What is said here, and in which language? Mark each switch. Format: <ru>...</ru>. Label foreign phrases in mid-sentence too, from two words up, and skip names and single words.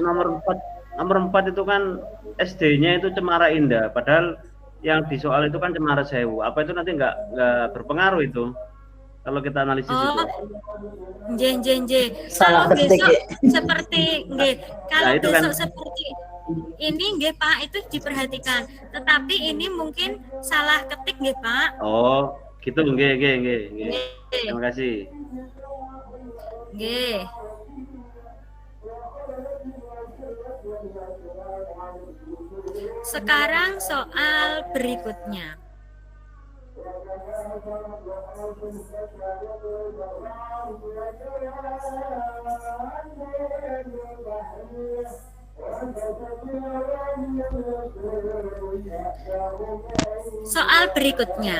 <id>Tapi nomor 4 itu kan SD-nya itu Cemara Indah, padahal yang di soal itu kan Cemara Sewu. Apa itu nanti nggak berpengaruh itu? Kalau kita analisis itu. Salah Kalau ketik. besok seperti nggih, kalau Nah, itu besok kan. seperti ini nggih Pak, itu diperhatikan. Tetapi ini mungkin salah ketik nggih Pak. Oh, gitu nggih. Nggih. Terima kasih. Nggih. Sekarang soal berikutnya. Soal berikutnya.</id>